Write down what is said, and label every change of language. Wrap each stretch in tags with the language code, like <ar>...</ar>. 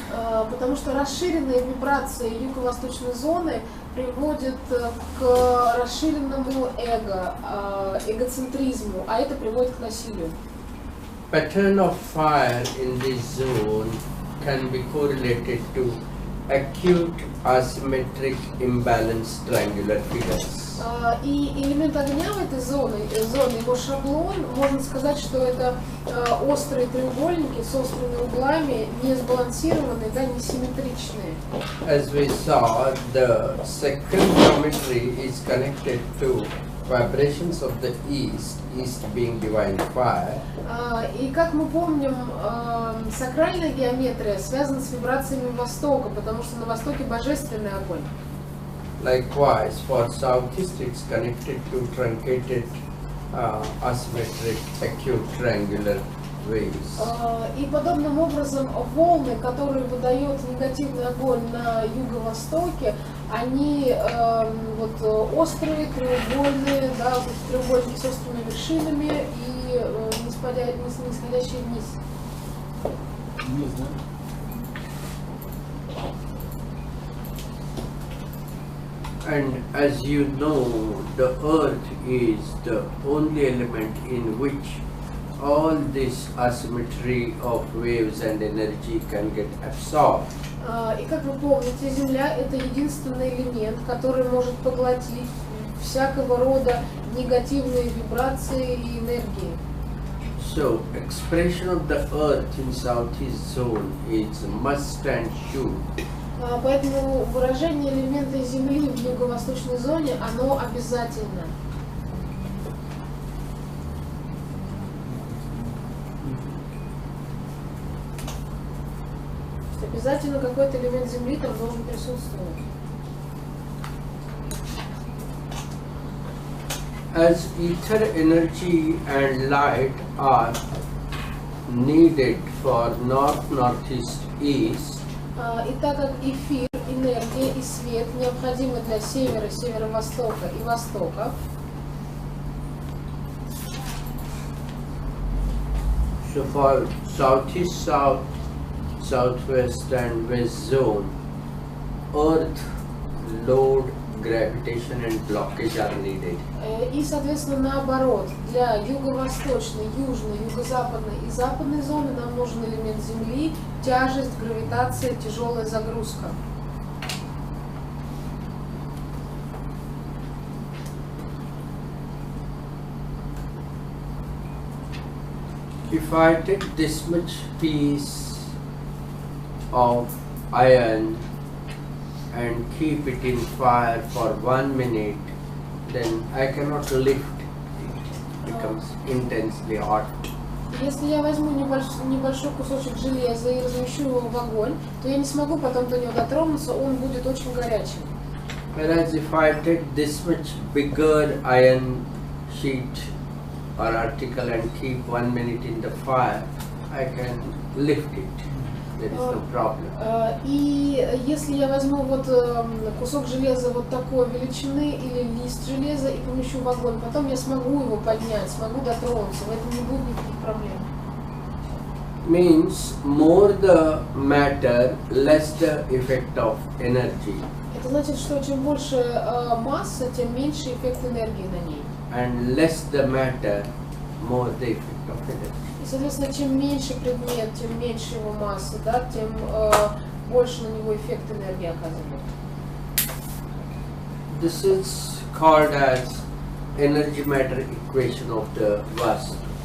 <ru>Потому что расширенные вибрации юго-восточной зоны приводят к расширенному эго, эгоцентризму, а это приводит к насилию.</ru> <en>Pattern of fire in this zone can be correlated to acute asymmetric imbalance triangular figures.</en> <ru>И элемент огня в этой зоне, его шаблон, можно сказать, что это острые треугольники с острыми углами, не сбалансированные, да, несимметричные.</ru> <en>As we saw, the second geometry is connected to vibrations of the east, east being divine fire.</en> <ru>И как мы помним, сакральная геометрия связана с вибрациями Востока, потому что на Востоке божественный огонь.</ru> <en>Likewise, for southeast, it's connected to truncated, asymmetric, acute triangular waves.</en> <ru>И подобным образом волны, которые выдает негативный огонь на юго-востоке, они вот острые, треугольные, да, вот треугольники с острыми вершинами и нисходящие вниз. Вниз, да?</ru> <en>And as you know, the earth is the only element in which all this asymmetry of waves and energy can get absorbed.</en> <ru>И как вы помните, Земля — это единственный элемент, который может поглотить всякого рода негативные вибрации и энергии.</ru> <en>So, expression of the earth in southeast zone is must and should</en> <ru>Поэтому выражение элемента Земли в юго-восточной зоне, оно обязательно. Обязательно какой-то элемент Земли там должен присутствовать.</ru> <en>As ether energy and light are needed for north, northeast, east,</en> <ru>И так как эфир, энергия и свет необходимы для севера, северо-востока и востока,</ru> <en>so for southeast, south, southwest and west zone, earth, load, gravitation and blockage are needed.</en> <ru>и, соответственно, наоборот, для юго-восточной, южной, юго-западной и западной зоны нам нужен элемент Земли, тяжесть, гравитация, тяжелая загрузка.</ru> <en>If I take this much piece of iron and keep it in fire for 1 minute, then I cannot lift it. It becomes intensely hot.</en> <ru>Если я возьму небольшой кусочек железа и размещу его в огонь, то я не смогу потом до него дотронуться, он будет очень горячим.</ru> <en>Whereas if I take this much bigger iron sheet or article and keep 1 minute in the fire, I can lift it. There is no problem.</en> <ru>И если я возьму вот кусок железа вот такой величины или лист железа и помещу в огонь, потом я смогу его поднять, смогу дотронуться, в этом не будет никаких проблем.</ru> <en>Means more the matter, less the effect of energy.</en> <ru>Это значит, что чем больше масса, тем меньше эффект энергии на ней.</ru> <en>And less the matter, more the effect of energy.</en> <ru>И, соответственно, чем меньше предмет, тем меньше его масса, да, тем больше на него эффект энергии оказывает.</ru> <en>This is called as energy matter equation of the Vastu.</en>